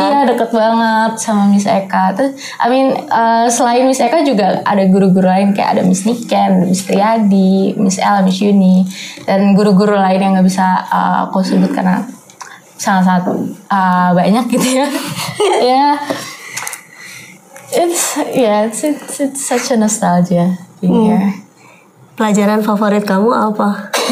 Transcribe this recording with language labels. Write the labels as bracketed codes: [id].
[id] Iya, deket banget sama Miss Eka. Terus selain Miss Eka juga ada guru-guru lain kayak ada Miss Niken, Miss Triadi, Miss Ella, Miss Yuni, dan guru-guru lain yang nggak bisa aku sebut karena sangat-sangat banyak gitu ya. Ya. [en] It's such a nostalgia being here. [id] Pelajaran favorit kamu apa?